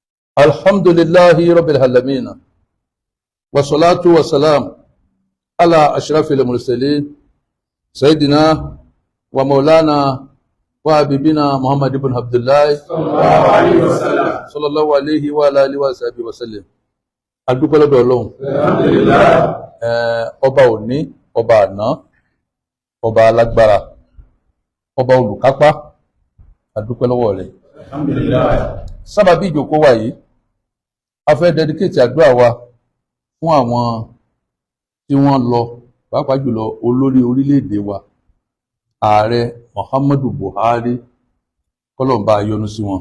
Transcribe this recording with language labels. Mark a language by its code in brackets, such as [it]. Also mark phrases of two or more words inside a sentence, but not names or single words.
[ar] الحمد لله رب العالمين والصلاة والسلام على أشرف المرسلين سيدنا ومولانا وحبيبنا محمد بن عبد الله صلى الله عليه وعلى آله وصحبه وسلم. [yo] Adúpẹ́ lọ́dọ̀ Ọlọ́run. Alhamdulillah. Ọba òní, ọba àná, ọba alágbára, ọba olùkápá, adúpẹ́ lọ́wọ́ rẹ̀. Alhamdulillah. Sábàbí ìjókòó wa yìí, a fẹ́ dedicate àdúrà wa fún àwọn tí wọ́n lọ, pàápàá jùlọ olórí orílẹ̀-èdè wa, Ààrẹ Muhammadu Buhari, kọ́lọ́run bá yọ́nú sí wọn.